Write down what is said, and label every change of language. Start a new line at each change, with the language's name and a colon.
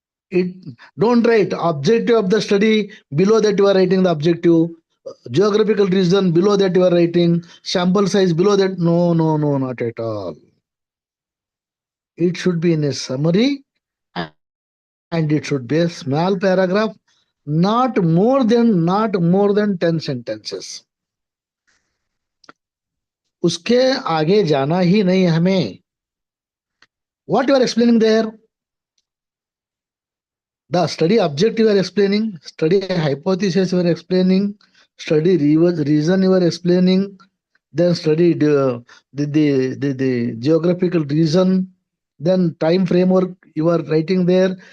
English: It don't write objective of the study, below that you are writing the objective, geographical region, below that you are writing sample size, below that. No, no, no, not at all. It should be in a summary, and it should be a small paragraph, not more than 10 sentences.
Hindi: उसके आगे जाना ही नहीं हमें.
English: What you are explaining there? The study objective you are explaining, study hypothesis you are explaining, study reason you are explaining, then study the geographical reason, then time framework you are writing there.